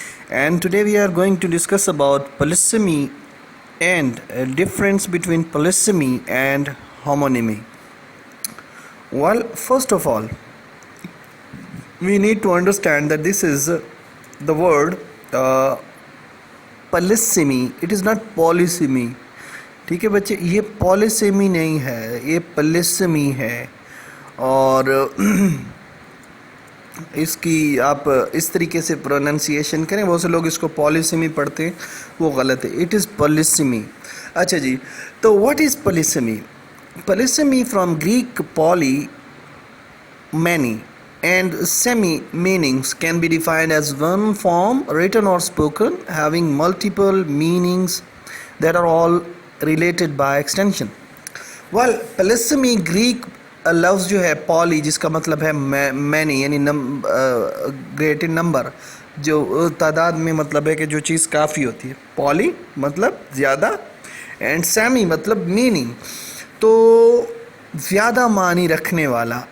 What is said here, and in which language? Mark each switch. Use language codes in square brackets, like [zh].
[en] And today we are going to discuss about polysemy and a difference between polysemy and homonymy. Well, first of all, we need to understand that this is the word polysemy. It is not polysemy. [hi] ठीक है बच्चे, ये पॉलिसेमी नहीं है, ये पॉलिसेमी है. और इसकी आप इस तरीके से प्रोनाउंसिएशन करें, बहुत से लोग इसको पॉलिसेमी पढ़ते हैं, वो गलत है. [en] It is polysemy. [hi] अच्छा जी, तो [en] What is polysemy? Polysemy from Greek poly, many, and semi meanings can be defined as one form, written or spoken, having multiple meanings that are all related by extension. [hi] Well, polysemy Greek लफ्ज़ जो है poly, जिसका मतलब है many, यानी great in number, जो तादाद में मतलब है कि जो चीज़ काफ़ी होती है. पॉली मतलब ज़्यादा, एंड सेमी मतलब मीनिंग, तो ज़्यादा मानी रखने वाला.